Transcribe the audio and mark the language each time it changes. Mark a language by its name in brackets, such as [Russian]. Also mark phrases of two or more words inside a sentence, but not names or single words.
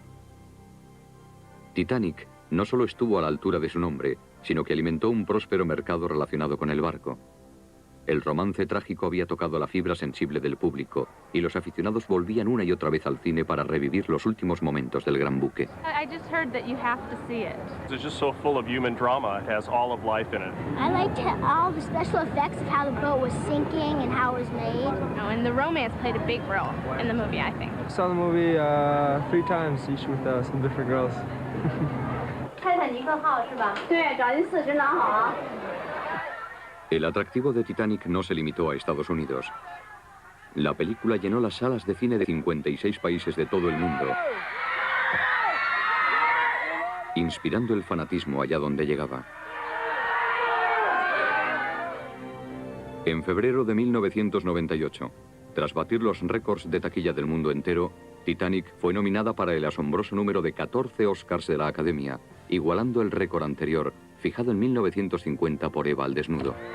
[Spanish] Titanic no solo estuvo a la altura de su nombre, sino que alimentó un próspero mercado relacionado con el barco. El romance trágico había tocado la fibra sensible del público y los aficionados volvían una y otra vez al cine para revivir los últimos momentos del gran buque. [English] I just heard that you have to see it. It's just so full of human drama. It has all of life in it. I liked all the special effects of how the boat was sinking and how it was made. Oh, and the romance played a big role in the movie, I think. I saw the movie 3 times, each with some different girls. [Chinese] 泰坦尼克号是吧？对，找金4真的好。 [Spanish] El atractivo de Titanic no se limitó a Estados Unidos. La película llenó las salas de cine de 56 países de todo el mundo, inspirando el fanatismo allá donde llegaba. En febrero de 1998, tras batir los récords de taquilla del mundo entero, Titanic fue nominada para el asombroso número de 14 Oscars de la Academia, igualando el récord anterior, fijado en 1950 por Eva al desnudo.